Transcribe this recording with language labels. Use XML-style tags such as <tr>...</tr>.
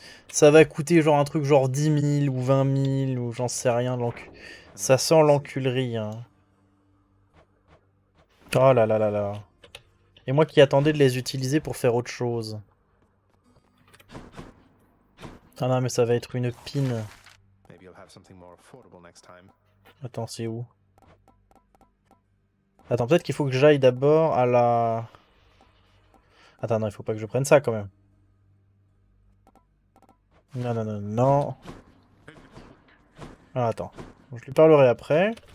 <fr>Ça va coûter genre un truc genre 10 000 ou 20 000 ou j'en sais rien. Ça sent l'enculerie. Hein. Oh là là là là. Et moi qui attendais de les utiliser pour faire autre chose. Ah non, mais ça va être une pine.</fr> <en>Maybe you'll have something more affordable next time.</en> <fr>Attends, c'est où? Attends, peut-être qu'il faut que j'aille d'abord à la... Attends, non, il faut pas que je prenne ça quand même. Non, non, non, non. Ah, attends. Je lui parlerai après.</fr>